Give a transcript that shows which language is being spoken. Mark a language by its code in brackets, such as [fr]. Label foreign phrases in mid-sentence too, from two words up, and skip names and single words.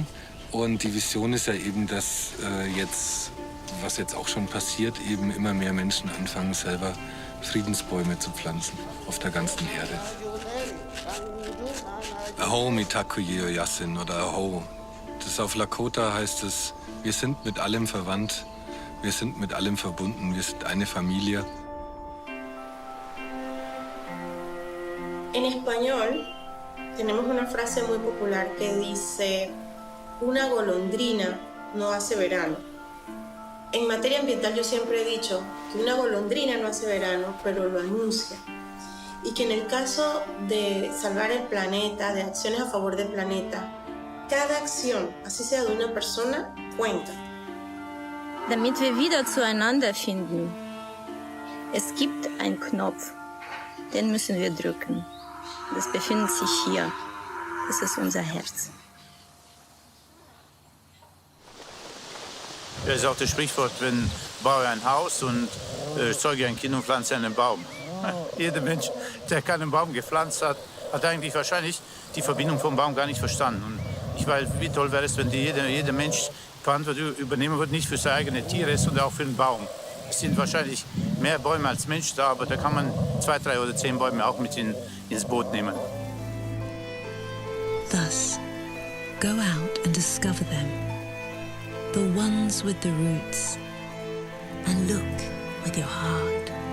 [de] Und die Vision ist ja eben, dass jetzt, was jetzt auch schon passiert, eben immer mehr Menschen anfangen, selber Friedensbäume zu pflanzen auf der ganzen Erde. [lkt] Aho mitakuye yasin oder Aho. [de] Das auf Lakota heißt es, wir sind mit allem verwandt, wir sind mit allem verbunden, wir sind eine Familie. [es] En español tenemos una frase muy popular que dice: una golondrina no hace verano. En materia ambiental yo siempre he dicho que una golondrina no hace verano, pero lo anuncia. Y que en el caso de salvar el planeta, de acciones a favor del planeta, cada acción, así sea de una persona, cuenta. [de] Damit wir wieder zueinander finden. Es gibt einen Knopf, den müssen wir drücken. Das befindet sich hier. Das ist unser Herz. Das ist auch das Sprichwort, wenn baue ein Haus und zeuge ein Kind und pflanze einen Baum. Jeder Mensch, der keinen Baum gepflanzt hat, hat eigentlich wahrscheinlich die Verbindung vom Baum gar nicht verstanden. Und ich weiß, wie toll wäre es, wenn jeder Mensch Verantwortung übernehmen würde, nicht für seine eigenen Tiere, sondern auch für den Baum. Es sind wahrscheinlich mehr Bäume als Menschen da, aber da kann man 2, 3 oder 10 Bäume auch mit ins Boot nehmen. [en] Thus, go out and discover them, the ones with the roots, and look with your heart.